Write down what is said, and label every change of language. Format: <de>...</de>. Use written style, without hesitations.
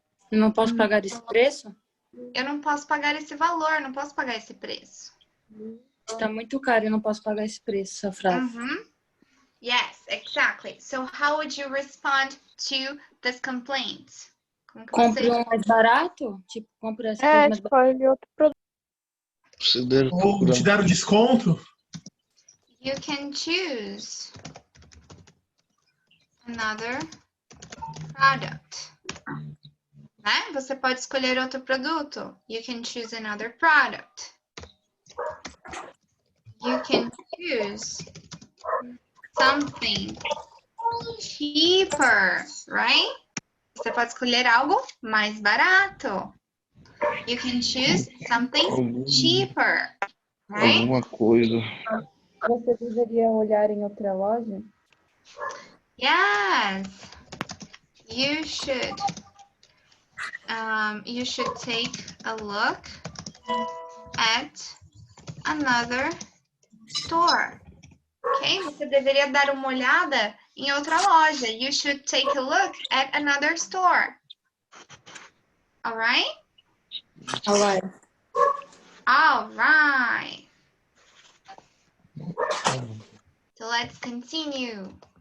<pt>Não posso pagar esse preço? Eu não posso pagar esse valor, não posso pagar esse preço. Está muito caro, eu não posso pagar esse preço, essa frase.</pt> <en>Yes, exactly. So how would you respond to this complaint?</en> <pt>Como que Compre você... um mais barato? Tipo, compre essa coisa mais barata. Escolhe outro produto. Você deve Ou procurar. te deram desconto?</pt> <en>You can choose another product.</en> <pt>Né? Você pode escolher outro produto.</pt> <en>You can choose another product. You can choose something cheaper, right?</en> <pt>Você pode escolher algo mais barato.</pt> <en>You can choose something cheaper, right?</en> <pt>Alguma coisa. Você deveria olhar em outra loja?</pt> <en>Yes, you should. You should take a look at another store. Ok?</en> <pt>Você deveria dar uma olhada em outra loja.</pt> <en>You should take a look at another store. All right? All right. All right. So let's continue.</en>